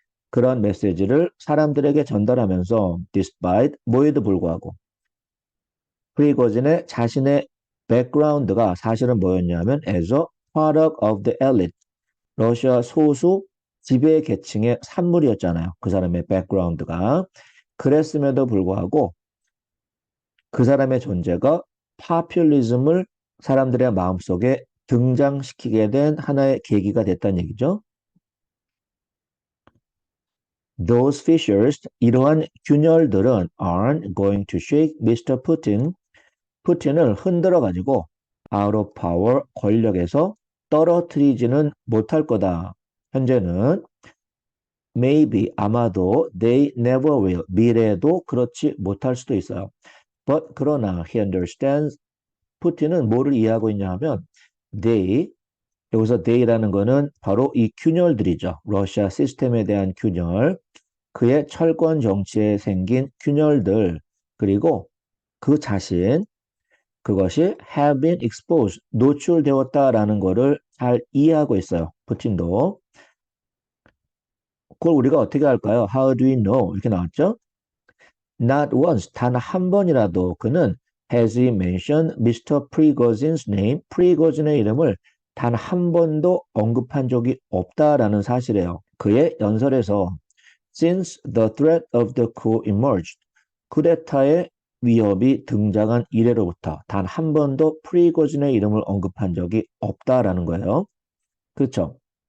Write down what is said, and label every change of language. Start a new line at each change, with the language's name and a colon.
Korean: 그런 메시지를 사람들에게 전달하면서 despite, 뭐에도 불구하고 프리고진의 자신의 백그라운드가 사실은 뭐였냐면
English: as a product of the elite,
Korean: 러시아 소수 지배 계층의 산물이었잖아요. 그 사람의 백그라운드가. 그랬음에도 불구하고 그 사람의 존재가 파퓰리즘을 사람들의 마음속에 등장시키게 된 하나의 계기가 됐다는 얘기죠.
English: Those fissures,
Korean: 이러한 균열들은
English: aren't going to shake Mr.
Korean: Putin, 푸틴을 흔들어가지고
English: out of power,
Korean: 권력에서 떨어뜨리지는 못할 거다. 현재는 maybe, 아마도
English: they never will,
Korean: 미래에도 그렇지 못할 수도 있어요. But 그러나
English: he understands,
Korean: 푸틴은 뭐를 이해하고 있냐 하면 they, 여기서 they라는 거는 바로 이 균열들이죠. 러시아 시스템에 대한 균열, 그의 철권 정치에 생긴 균열들, 그리고 그 자신, 그것이
English: have been exposed,
Korean: 노출되었다라는 거를 잘 이해하고 있어요. 푸틴도. 그걸 우리가 어떻게 할까요?
English: How do we know? 이렇게 나왔죠? Not once,
Korean: 단 한 번이라도 그는
English: has he mentioned Mr.
Korean: Prigozhin's name, 프리고진의 이름을 단 한 번도 언급한 적이 없다라는 사실이에요. 그의 연설에서
English: Since the threat of the coup emerged,
Korean: 쿠데타의 위협이 등장한 이래로부터 단 한 번도 프리고진의 이름을 언급한 적이 없다라는 거예요. 그렇죠.